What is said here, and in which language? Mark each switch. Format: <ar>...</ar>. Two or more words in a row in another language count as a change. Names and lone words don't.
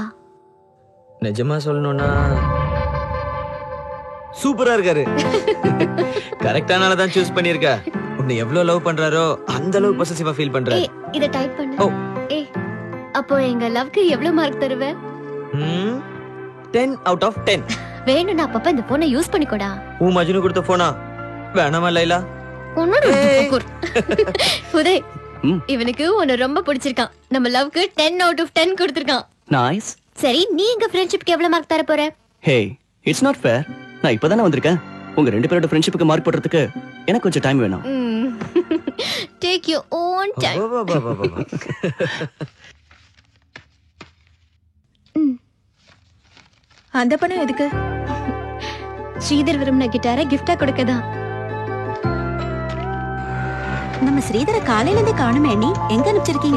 <ta>நிஜமா சொல்லணும்னா சூப்பரா இருக்காரு. கரெக்டானால தான் சூஸ் பண்ணிருக்க. உன்னை எவ்வளவு லவ் பண்றாரோ அந்த அளவு பொசசிவா ஃபீல் பண்ற. ஏய், இத டைப் பண்ணு. ஓ. ஏய், அப்போ எங்க லவ்க்கு எவ்வளவு மார்க் தருவ?</ta> <en>10 out of 10.</en> <ta>வேணும்னா அப்பப்ப இந்த போனை யூஸ் பண்ணிக்கோடா. மஜ்னு கொடுத்த போனா வேணாமா லைலா? உன்னோட உதய், இவனுக்கு உன்னை ரொம்ப பிடிச்சிருக்கான். நம்ம லவ்க்கு</ta> <en>10 out of 10</en> <ta>கொடுத்திருக்கான். நைஸ். சரி, நீ எங்க ஃப்ரெண்ட்ஷிப்க்கு எவ்வளவு மார்க் தர போற?</ta> <en>Hey, it's not fair.</en> <ta>நான் இப்பதானே வந்திருக்கேன். உங்க 2 பேரோட ஃப்ரெண்ட்ஷிப்புக்கு மார்க் போடுறதுக்கு எனக்கு கொஞ்சம் டைம் வேணும்.</ta> <en>Take your own time.</en> <ta>அந்த பணம் எதுக்கு? ஸ்ரீதர் விரும்பின கிட்டாரை கிஃப்டா கொடுக்கதான். நம்ம ஸ்ரீதரை காலையில இருந்தே காணுமே. நீ எங்க அனுப்பிச்சிருக்கீங்க?</ta>